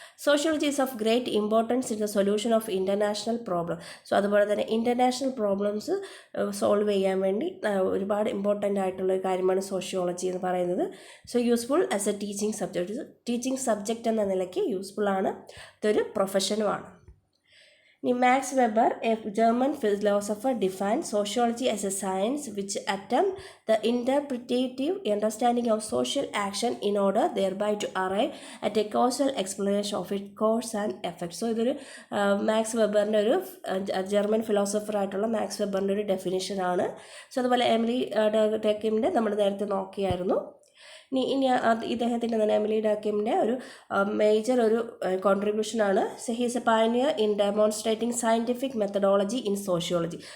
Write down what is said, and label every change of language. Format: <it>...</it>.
<en>Sociology is of great importance in the solution of international problem.</en> <ml>അതുപോലെ തന്നെ international problems solve ചെയ്യാൻ വേണ്ടി ഒരുപാട് ഇമ്പോർട്ടൻ്റ് ആയിട്ടുള്ള കാര്യമാണ് സോഷ്യോളജി എന്ന് പറയുന്നത്.</ml> <en>useful as a teaching subject</en> <ml>എന്ന നിലയ്ക്ക് യൂസ്ഫുൾ ആണ്, ഇതൊരു പ്രൊഫഷനുമാണ്.</ml> <en>Max Weber, a German philosopher, defined sociology as a science which attempts the interpretative understanding of social action in order thereby to arrive at a causal explanation of its cause and effect.</en> <ml>ഇതൊരു max വെബറിൻ്റെ ഒരു German philosopher ആയിട്ടുള്ള max വെബറിൻ്റെ ഒരു definition ആണ്. അതുപോലെ Emily ഡക്കിൻ്റെ നമ്മൾ നേരത്തെ നോക്കിയായിരുന്നു. ഇനി ഇദ്ദേഹത്തിൻ്റെ തന്നെ എമിലി ഡക്കിൻ്റെ ഒരു മേജർ ഒരു കോൺട്രിബ്യൂഷനാണ്.</ml> <en>He's a pioneer in demonstrating scientific methodology in sociology.</en>